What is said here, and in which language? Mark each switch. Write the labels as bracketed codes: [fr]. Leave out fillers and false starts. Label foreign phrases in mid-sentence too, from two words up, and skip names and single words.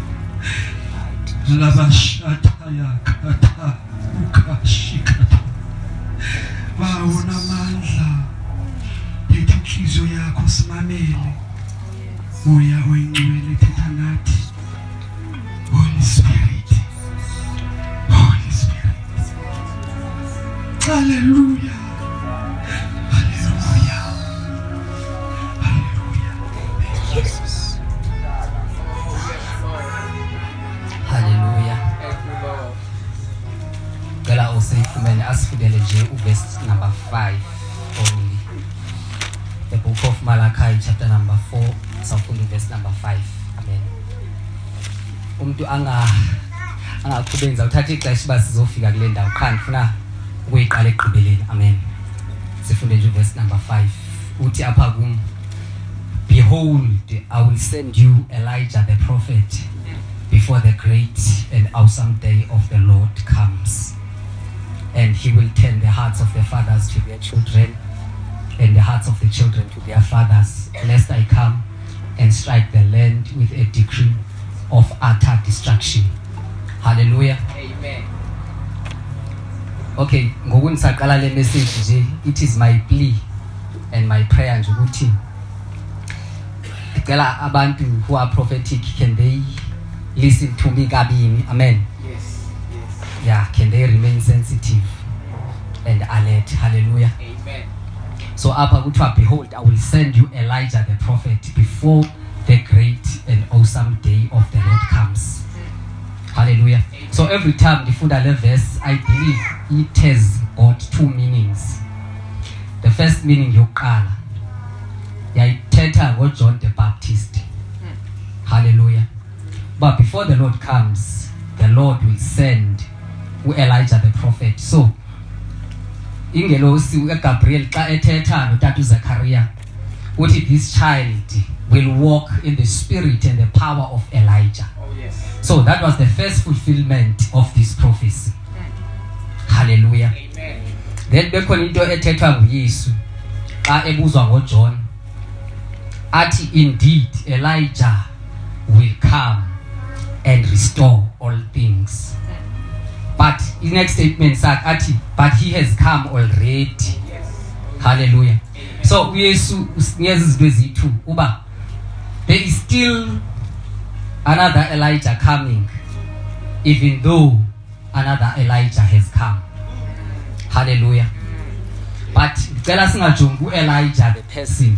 [xh] labashataya kata ukashikata baona mandla yethu yakho simamele moya oyingcwele thetha nathi [en] Holy Spirit Hallelujah. [xh] Asifundele nje [en] verse number 5 only. The book of Malachi chapter number 4 sawufunda verse number 5. Amen. [xh] Umuntu angaqhubenza uthatha ixesha ba sizofika kule ndawo khani ufuna ukuyiqala egqibeleni. Amen. Sifunde nje [en] verse number 5. [xh] Uthi apha kum, [en] behold, I will send you Elijah the prophet before the great and awesome day of the Lord comes. And he will turn the hearts of the fathers to their children and the hearts of the children to their fathers, lest I come and strike the land with a decree of utter destruction. [xh] Hallelujah. Amen. Okay, ngokunisaqala le message nje, [en] it is my plea and my prayer [xh] nje ukuthi ngicela abantu [en] who are prophetic, can they listen to me kabini? Amen. Yeah, can they remain sensitive and alert? Hallelujah. Amen. [xh] So apha kuthiwa, [en] behold, I will send you Elijah the prophet before the great and awesome day of the Lord comes. Hallelujah. Amen. So every time [xh] ndifunda le [en] verse, I believe it has got two meanings. the first meaning [xh] yokuqala yayithetha ngoJohn [en] the Baptist. [xh] Hallelujah. [en] But before the Lord comes, the Lord will send Elijah the prophet. [xh] So ingelosi uGabriel xa ethetha noTata uZechariah uthi [en] this child will walk in the spirit and the power of Elijah. Oh yes. So that was the first fulfillment of this prophecy. Hallelujah. Amen. [xh] Then bekhona into ethethwa nguYesu xa ebuzwa ngoJohn athi [en] indeed Elijah will come and restore all things. But in next statement [xh] sakhe athi [en] but he has come already. Yes. Hallelujah. So [xh] uYesu usinikeza izinto ezithu uba [en] there is still another Elijah coming, even though another Elijah has come. [xh] Hallelujah. But ngicela singajongi uElijah [en] the person.